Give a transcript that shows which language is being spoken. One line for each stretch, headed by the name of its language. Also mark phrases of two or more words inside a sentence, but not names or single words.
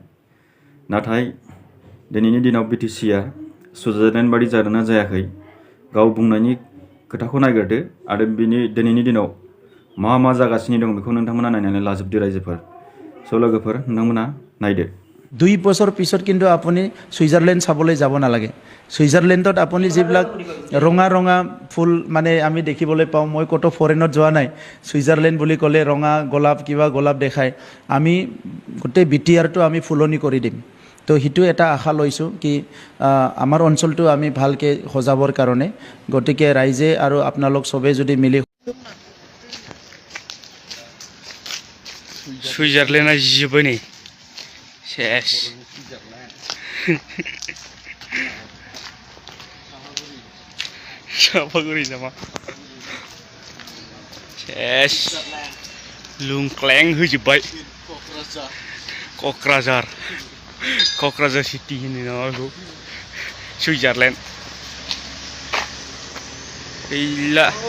Bodo: नाथाय दिनैनि दिनाव बिटिसिआ सुइजारलेण्ड बादि जादोंना जायाखै गाव बुंनायनि खोथाखौ नायग्रोदो आरो दिनैनि दिनाव मा जागासिनो दं बेखौ नोंथांमोना नायनानै लाजोबदो रायजोफोर। स' लोगोफोर नोंथांमोना नायदो।
Assamese: 2 বছৰ পিছত কিন্তু আপুনি সুইজাৰলেণ্ড চাবলৈ যাব নালাগে। সুইজাৰলেণ্ডত আপুনি যিবিলাক ৰঙা ৰঙা ফুল মানে আমি দেখিবলৈ পাওঁ, মই ক'তো ফৰেনত যোৱা নাই, সুইজাৰলেণ্ড বুলি ক'লে ৰঙা গোলাপ কিবা গোলাপ দেখায়, আমি গোটেই বিটিআৰটো আমি ফুলনি কৰি দিম। তো সেইটো এটা আশা লৈছোঁ কি আমাৰ অঞ্চলটো আমি ভালকৈ সজাবৰ কাৰণে। গতিকে ৰাইজে আৰু আপোনালোক চবেই যদি মিলি
Bodo: সুইজারল্যান্ডआ जिजोब्बाय नै सेस सापागुरि नामा सेस लुंख्लें होजोब्बाय क'क्राझार सिटि होनो नामा बेखौ सुइजारलेण्ड गैला